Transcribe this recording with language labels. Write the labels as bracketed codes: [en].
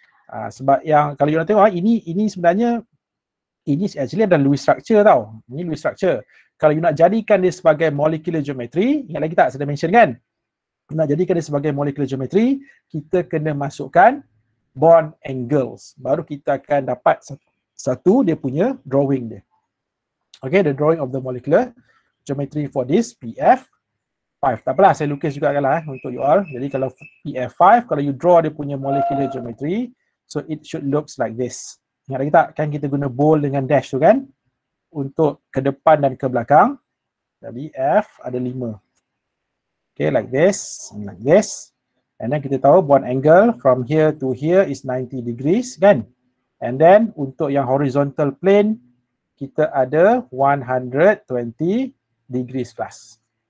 [ms] Sebab yang kalau you nak tengok ini sebenarnya ini actually adalah Lewis structure tau. Ini Lewis structure. Kalau you nak jadikan dia sebagai molecular geometry, ingat lagi tak saya dah mention kan? Nak jadikan dia sebagai molecular geometry, kita kena masukkan bond angles. Baru kita akan dapat satu dia punya drawing dia. [en] Okay, the drawing of the molecular geometry for this PF5. [ms] Tak apalah, saya lukis juga lah untuk you all. Jadi kalau PF5, kalau you draw dia punya molecular geometry, [en] so it should looks like this. [ms] Ingat lagi tak? Kan kita guna bold dengan dash tu kan? Untuk ke depan dan ke belakang. Jadi F ada 5. [en] Okay, like this, like this. And then [ms] kita tahu [en] bond angle from here to here is 90 degrees kan? And then [ms] untuk yang [en] horizontal plane, [ms] kita ada [en] 120 degrees class.